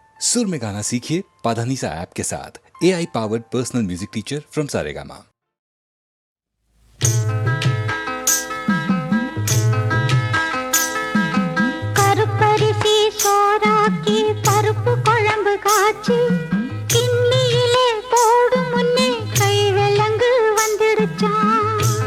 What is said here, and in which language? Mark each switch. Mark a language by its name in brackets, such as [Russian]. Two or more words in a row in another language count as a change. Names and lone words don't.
[Hindi] सुर में गाना सीखिए पाधानीसा ऐप के साथ। [English] AI powered personal music teacher from [Hindi] सारेगामा। [Tamil] கருப்பரிசி சோறாக்கி பருப்பு குழம்பு காய்ச்சி கிண்ணியிலே போடும் முன்னே கை விலங்கு வந்துடுச்சான்.